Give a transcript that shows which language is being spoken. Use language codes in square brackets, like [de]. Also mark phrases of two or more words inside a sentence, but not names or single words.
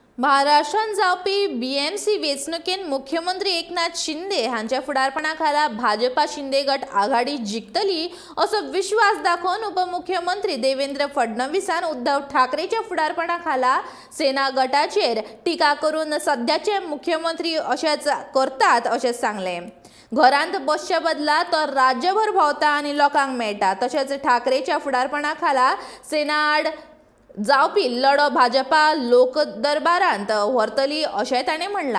[kok] महाराष्ट्रात जावपी बीएमसी वेंचणुकेत मुख्यमंत्री एकनाथ शिंदे हांच्या फुडारपणाखाला भाजपा शिंदे गट आघाडी जिखतली असो विश्वास दाखवून उपमुख्यमंत्री देवेंद्र फडणवीसान उद्धव ठाकरेच्या फुडारपणाखाला सेना गटाचेर टिका करून सध्याचे मुख्यमंत्री अशेच करतात अशें सांगले। घरांत बसच्या बदला तो राज्यभर भोंवता आनी लोकांक मेळटा। तशेंच ठाकरेच्या फुडारपणाखाला सेना आड जावपी लढो भाजपा लोकदरबारांत व्हरतली अशें ताणें म्हणलां।